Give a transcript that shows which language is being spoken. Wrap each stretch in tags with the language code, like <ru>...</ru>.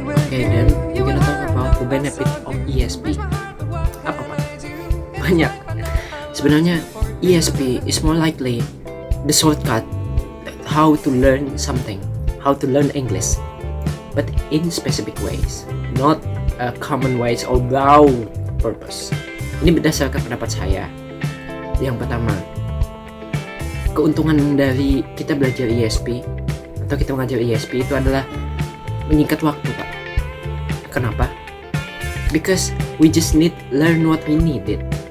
<en>Okay, then we're gonna talk about the benefit of ESP.</en> <id>Apa, Pak? Banyak. Sebenarnya</id> <en>ESP is more likely the shortcut how to learn something, how to learn English, but in specific ways, not common ways or broad purpose.</en> <id>Ini berdasarkan pendapat saya. Yang pertama, keuntungan dari kita belajar ESP atau kita mengajar ESP itu adalah menyingkat waktu, Pak. Kenapa?</id> <en>Because we just need learn what we needed.</en>